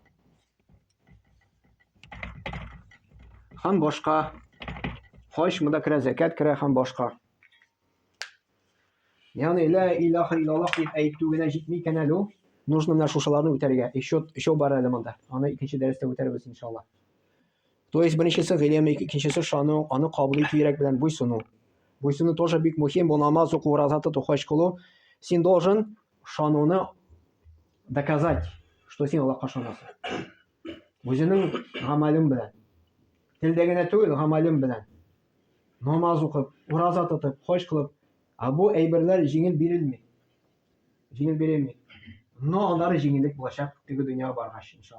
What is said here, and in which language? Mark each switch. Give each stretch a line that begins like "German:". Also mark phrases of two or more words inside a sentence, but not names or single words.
Tatar: Һәм башка. Хаҗ, монда керә закат керә һәм башка. Ягъни
Arabic: لا إله إلا الله
Tatar: дип әйтү генә җитми икән әле ул. Нужно менә шушыларны үтәргә. Еще бар әле монда. Аны икенче дәрестә үтәрбез иншаллаһ.
Russian: То есть
Tatar: беренчесе гыйлем, икенчесе шану, аны кабул итү йөрәк белән буйсыну. Буйсыну тоже бик мөһим. Бу намаз уку, ураза тоту, хаҗ кылу. Син должен шануны
Russian: доказать, что
Tatar: син Аллаһка ышанасың. Үзенең гамәлең белән. Телдә генә түгел, гамәлең белән. Намаз укып, ураза тотып, хаҗ кылып, бу әйберләр җиңел бирелми. Җиңел бирелми. Но аннары җиңеллек булачак теге дөньяга баргач иншаллаһ.